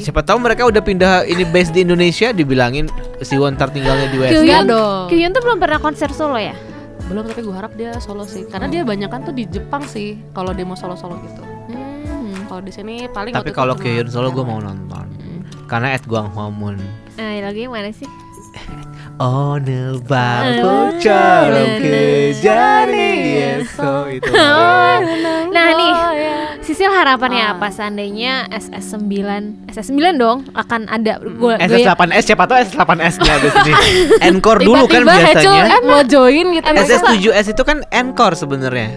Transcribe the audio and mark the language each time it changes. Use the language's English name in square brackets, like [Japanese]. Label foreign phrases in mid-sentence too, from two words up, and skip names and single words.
[Indonesian] Siapa tahu mereka udah pindah ini base di Indonesia, dibilangin Siwon ntar tinggalnya di West. Kyuhyun tuh belum pernah konser solo ya? Belum, tapi gue harap dia solo sih. Karena dia banyak kan tuh di Jepang sih kalau dia mau solo-solo gitu. Kalau di sini paling. Tapi kalau Kyuhyun solo gue mau nonton. Karena Guanghwamun. Lagu yang mana sih? [Korean] 오늘 밤처럼 그 자리에서 itu. [Indonesian] Nah nih, Sisil harapannya apa seandainya SS9 dong akan ada SS8S, siapa tuh SS8S-nya abis ini. Encore dulu kan biasanya. Mau join gitu. SS7S itu kan encore sebenarnya.